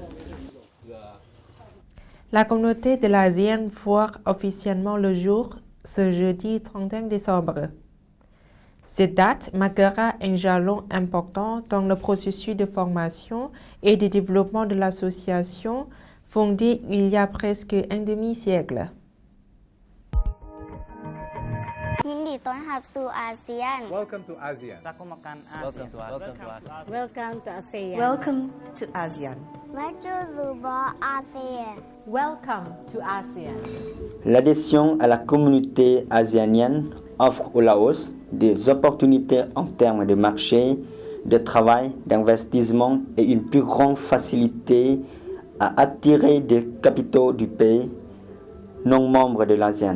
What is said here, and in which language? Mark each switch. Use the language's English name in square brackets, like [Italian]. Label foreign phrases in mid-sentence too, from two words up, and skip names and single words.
[French] La communauté de l'ASEAN voit officiellement le jour ce jeudi 31 décembre. Cette date marquera un jalon important dans le processus de formation et de développement de l'association fondée il y a presque un demi-siècle. [Thai] ยินดีต้อนรับสู่อาเซียน [English] Welcome to ASEAN. Welcome to ASEAN. Welcome to ASEAN. วัจจุรูบออาเซียน Welcome to ASEAN. [French] L'adhésion à la communauté asianienne offre au Laos des opportunités en termes de marché, de travail, d'investissement et une plus grande facilité à attirer des capitaux du pays non membre de l'ASEAN.